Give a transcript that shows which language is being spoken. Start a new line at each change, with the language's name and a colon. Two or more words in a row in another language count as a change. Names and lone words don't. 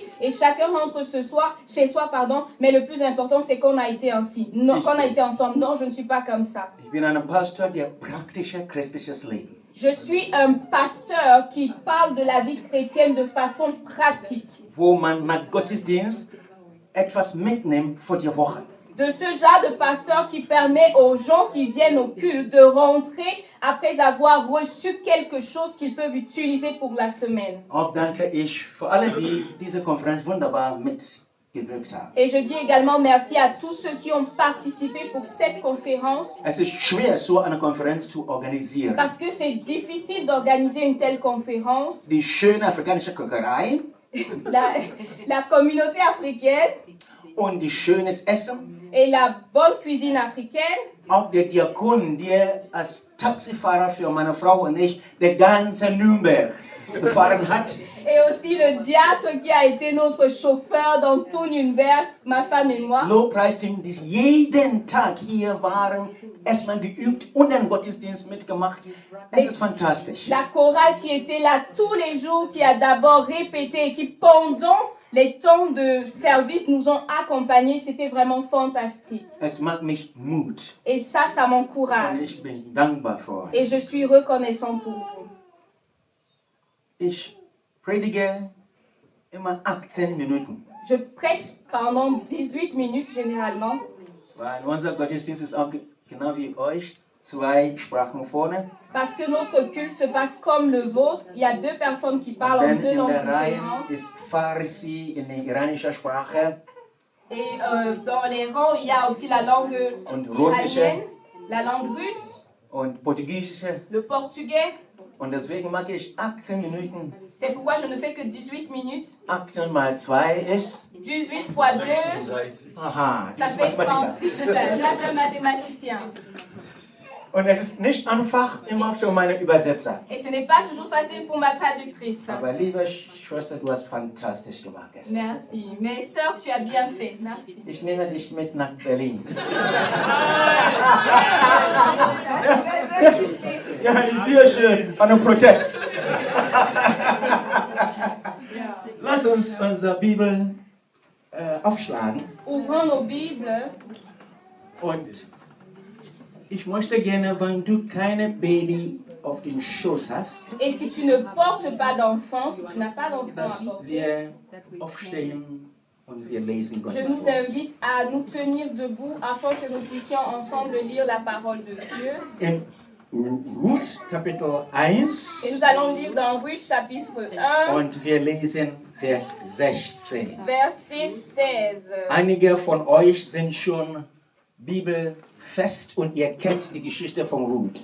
French: Et chacun rentre chez soi, mais le plus important, c'est qu'on a été ainsi. Non, qu'on a été ensemble. Non, je ne suis pas comme ça.
German: Ich bin ein Pastor, der praktische christliches Leben.
French: Je suis un pasteur qui parle de la vie chrétienne de façon pratique.
German: Wo man nach Gottesdienst etwas mitnimmt für die Woche.
French: De ce genre de pasteur qui permet aux gens qui viennent au culte de rentrer après avoir reçu quelque chose qu'ils peuvent utiliser pour la semaine.
German: Auch danke ich für alle, die diese Konferenz wunderbar mitgewirkt haben.
French: Et je dis également merci à tous ceux qui ont participé pour cette conférence.
German: Es ist schwer, so eine Konferenz zu organisieren.
French: Parce que c'est difficile d'organiser une telle conférence.
German: Die schöne afrikanische Kocherei
French: La communauté africaine
German: und die schönes Essen.
French: et la bonne cuisine africaine.
German: Auch der Diakon, der als Taxifahrer für meine Frau und ich den ganzen Nürnberg gefahren hat.
French: Et aussi le diacre qui a été notre chauffeur dans tout Nürnberg, ma femme et moi.
German: Lobpreisteam, die jeden Tag hier waren, erstmal geübt und den Gottesdienst mitgemacht. Es ist fantastisch.
French: La chorale qui était là tous les jours, qui a d'abord répété et qui pendant les temps de service nous ont accompagnés, c'était vraiment fantastique.
German: Es macht mich Mut.
French: Et ça
German: Und
French: m'encourage.
German: ich bin dankbar für euch.
French: Et je suis reconnaissant pour vous.
German: Ich predige immer 18 Minuten.
French: Je prêche pendant 18 minutes généralement.
German: Weil unser Gottesdienst ist auch genau wie euch, 2 Sprachen vorne.
French: Parce que notre culte se passe comme le vôtre. Il y a 2 personnes qui parlent en
German: Dann 2 in
French: langues
German: der Reihe
French: différentes.
German: ist Farsi in der iranischen Sprache.
French: Et dans les rangs, il y a aussi la langue
German: Und russische
French: iranienne, la langue russe,
German: und portugiesische.
French: le portugais.
German: Und deswegen mag ich 18 Minuten.
French: C'est pourquoi je ne fais que 18 minutes.
German: 18 mal 2 ist.
French: 18 fois 2, Aha, ça
German: das ist
French: fait
German: Mathematiker.
French: 36. Ça, c'est un mathématicien.
German: Und es ist nicht einfach immer für meine Übersetzer.
French: Et ce n'est pas toujours facile pour ma traductrice.
German: Aber liebe Schwester, du hast fantastisch gemacht gestern.
French: Merci. Mais sœur, tu as bien fait. Merci.
German: Ich nehme dich mit nach Berlin. Ja, ist sehr schön. An einem Protest. Lass uns unsere Bibel aufschlagen.
French: Ouvrons nos Bibles.
German: Und ich möchte gerne, wenn du keine Baby auf dem Schoß hast,
French: Et si tu ne portes pas d'enfant, si tu n'as pas d'enfant à
German: dass
French: porter,
German: wir aufstehen und wir lesen
French: je
German: Gottes
French: nous
German: Wort.
French: invite à nous tenir debout afin que nous puissions ensemble lire la parole de Dieu.
German: In Ruth Kapitel 1
French: Et nous allons lire dans Ruth chapitre 1,
German: und wir lesen Vers 16.
French: verset 16.
German: Einige von euch sind schon bibelfest und ihr kennt die Geschichte von Ruth.